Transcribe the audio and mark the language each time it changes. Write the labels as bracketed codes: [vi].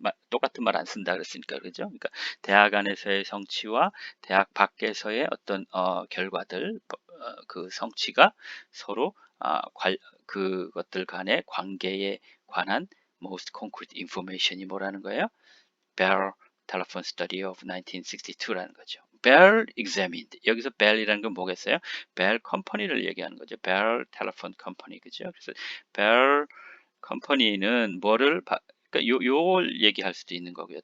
[ko] 똑같은 말 안 쓴다 그랬으니까, 그죠? 그러니까 대학 안에서의 성취와 대학 밖에서의 어떤 결과들, 그 성취가 서로 그것들 간의 관계에 관한 [en] most concrete information [ko] 이 뭐라는 거예요? [en] Bell telephone study of 1962라는 거죠. Bell examined. [ko] 여기서 Bell이라는 건 뭐겠어요? Bell 컴퍼니를 얘기하는 거죠. Bell telephone company, 그죠? 그래서 Bell 컴퍼니는 그러니까 요걸 얘기할 수도 있는 거고요.